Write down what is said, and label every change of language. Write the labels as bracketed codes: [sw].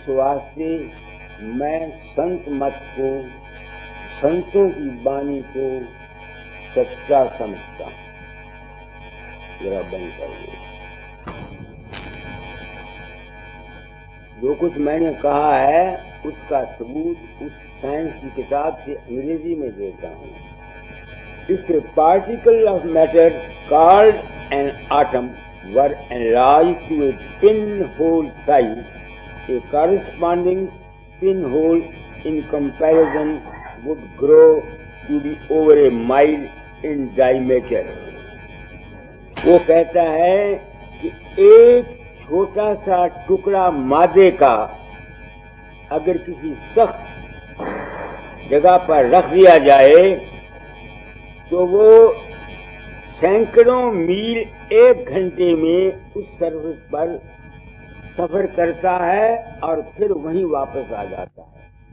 [hi] इस वास्ते मैं संत मत को, संतों की वाणी को सच्चा समझता हूं। जरा बंद कर दो। जो कुछ मैंने कहा है उसका सबूत उस साइंस की किताब से अंग्रेजी में देता हूं। [en] If a particle of matter called an atom were enlarged to a pinhole size, a corresponding pinhole in comparison would grow to be over a mile in diameter. [hi] वो कहता है कि एक छोटा सा टुकड़ा मादे का अगर किसी सख्त जगह पर रख दिया जाए तो वो सैकड़ों मील 1 घंटे में उस सरफेस पर सफर करता है और फिर वहीं वापस आ जाता है।